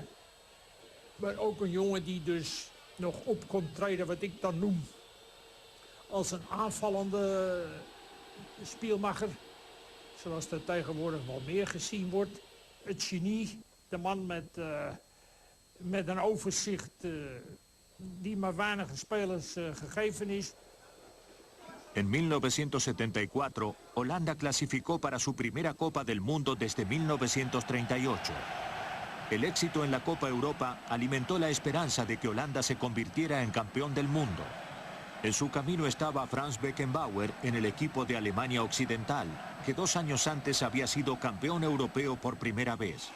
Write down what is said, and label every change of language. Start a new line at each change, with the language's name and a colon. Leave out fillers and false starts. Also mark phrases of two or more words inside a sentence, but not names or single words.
Dutch: Maar ook een jongen die dus nog op kon treden, wat ik dan noem als een aanvallende speelmacher. Zoals er tegenwoordig wel meer gezien wordt. Het genie, de man met een overzicht die maar weinige spelers gegeven is.
Spanish: En 1974, Holanda clasificó para su primera Copa del Mundo desde 1938. El éxito en la Copa Europa alimentó la esperanza de que Holanda se convirtiera en campeón del mundo. En su camino estaba Franz Beckenbauer en el equipo de Alemania Occidental, que 2 años antes había sido campeón europeo por primera vez.